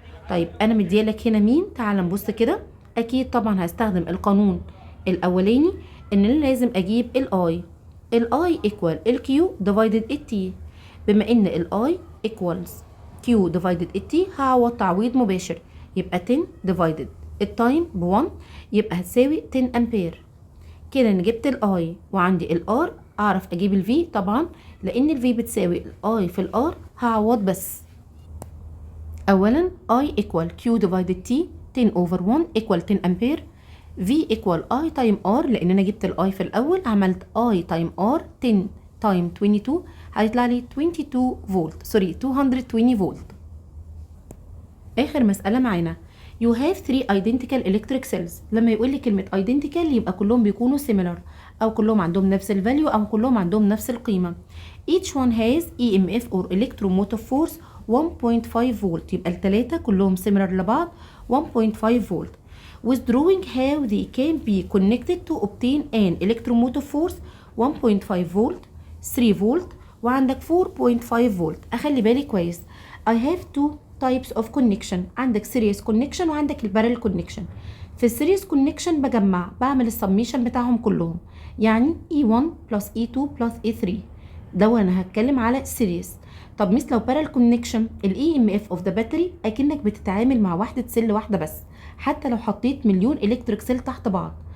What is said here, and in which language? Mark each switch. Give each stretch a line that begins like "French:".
Arabic: طيب انا مديالك هنا مين؟ تعال نبص كده. اكيد طبعا هستخدم القانون الاولاني ان انا لازم اجيب ال I equal ال Q divided ال T. بما ان ال I equals Q divided ال T هعوض تعويض مباشر، يبقى 10 divided التايم ب 1 يبقى هتساوي 10 امبير. كده انا جبت ال I وعندي ال R. اعرف اجيب ال V طبعا لان ال V بتساوي ال I في ال R. هعوض بس.
English: اولا I equal Q divided T 10 over 1 equal 10 ampere. V equal I time R
Arabic: لان انا جبت ال I في الاول عملت
English: I time R 10 time 22 هيطلع لي 22 volt 220 volt.
Arabic: اخر مسألة معانا
English: you have 3 identical electric cells.
Arabic: لما يقول لي كلمة identical يبقى كلهم بيكونوا similar او كلهم عندهم نفس الفاليو او كلهم عندهم نفس القيمة.
English: each one has EMF or electromotive force 1.5 volt.
Arabic: يبقى التلاتة كلهم similar لبعض 1.5 فولت.
English: withdrawing how they can be connected to obtain an electromotive force 1.5 volt 3 volt وعندك 4.5 volt.
Arabic: اخلي بالي كويس
English: I have two types of connection.
Arabic: عندك series connection وعندك البارل connection. في السيريس connection بجمع بعمل السميشن بتاعهم كلهم، يعني
English: E1 plus E2 plus E3
Arabic: ده وانا هتكلم على series. طب مثل لو parallel connection ال
English: EMF of the battery
Arabic: اكنك بتتعامل مع وحدة سيل واحدة بس حتى لو حطيت مليون الكتريك سيل تحت بعض.